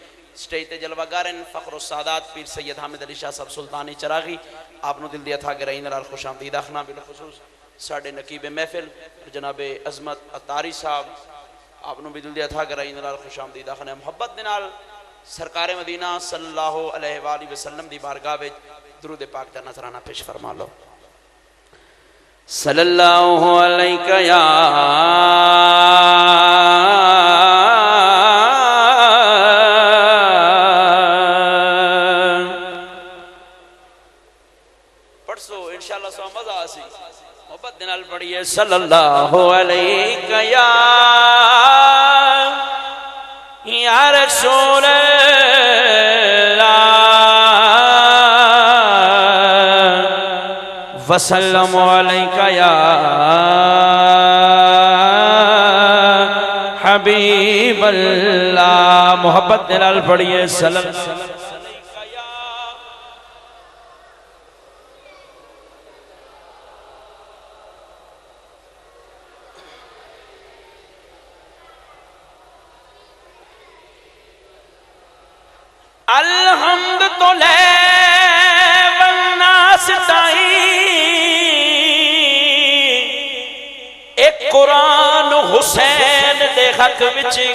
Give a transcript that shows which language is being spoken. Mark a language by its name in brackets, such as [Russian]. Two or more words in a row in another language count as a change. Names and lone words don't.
[Punjabi] سٹیج تے جلوہ گار فخر سادات پیر سید حامد علی شاہ صاحب سلطانی چراغی، آپنوں دل دیا تھا گرائی نال خوش آمدید آکھنا. بالخصوص ساڈے نقیب محفل جنابِ عظمت عطاری صاحب، آپنوں بھی دل دیا تھا گرائی نال خوش آمدید آکھنا. محبت دے نال سرکار مدینہ [Arabic] صلى الله عليه وسلم [Punjabi] دی بارگاہ وچ درود پاک دا نذرانہ پیش فرما لو. [Arabic] صلى الله عليك يا [Punjabi] پڑھسو ان شاء اللہ سو مزا آسی. محبت دے نال پڑھیے [Arabic] صلى الله عليك يا رسول وسلم عليك يا حبيب الله. [Punjabi] محبت دے نال پڑھیے [Arabic] صلى الله عليك يا [Punjabi] الحمد توں لے والناس تائیں اک قرآن حسین دے حق وچ